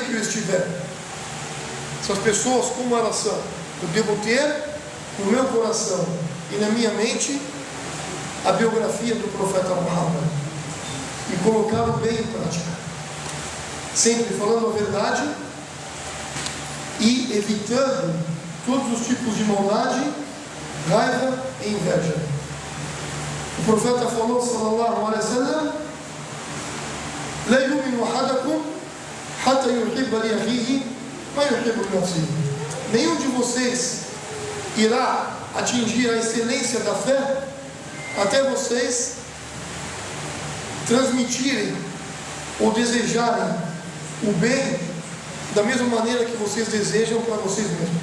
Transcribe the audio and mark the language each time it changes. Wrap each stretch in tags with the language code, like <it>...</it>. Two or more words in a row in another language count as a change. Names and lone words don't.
<pt>que eu estiver, essas pessoas, como elas são, eu devo ter no meu coração e na minha mente a biografia do profeta Muhammad e colocar o bem em prática, sempre falando a verdade e evitando todos os tipos de maldade, raiva e inveja. O profeta falou,</pt> <ar>صلى الله عليه وسلم: لا يؤمن أحدكم حتى يحب لأخيه ما يحب لنفسه.</ar> <pt>Nenhum de vocês irá atingir a excelência da fé até vocês transmitirem ou desejarem o bem da mesma maneira que vocês desejam para vocês mesmos.</pt>